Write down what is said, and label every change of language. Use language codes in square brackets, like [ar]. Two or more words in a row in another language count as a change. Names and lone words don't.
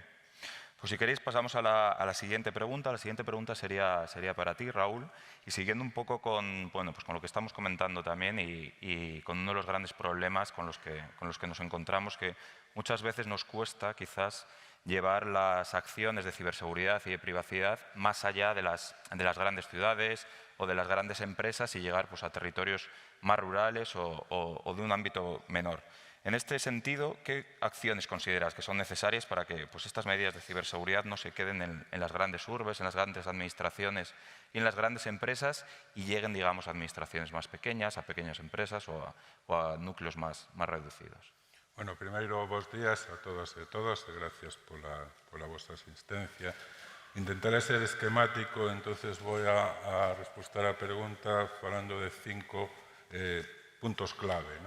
[es] Pues si queréis pasamos a la siguiente pregunta. La siguiente pregunta sería para ti, Raúl, y siguiendo un poco con lo que estamos comentando también y con uno de los grandes problemas con los que nos encontramos, que muchas veces nos cuesta quizás llevar las acciones de ciberseguridad y de privacidad más allá de las grandes ciudades o de las grandes empresas y llegar pues, a territorios más rurales o de un ámbito menor. En este sentido, ¿qué acciones consideras que son necesarias para que pues, estas medidas de ciberseguridad no se queden en las grandes urbes, en las grandes administraciones y en las grandes empresas y lleguen, digamos, a administraciones más pequeñas, a pequeñas empresas o a núcleos más reducidos? [gl] Bueno, primeiro, bons días a todas e todos e gracias pola vosa asistencia. [es] Intentaré ser esquemático, entonces voy a responder a pregunta falando de 5 puntos clave, ¿no?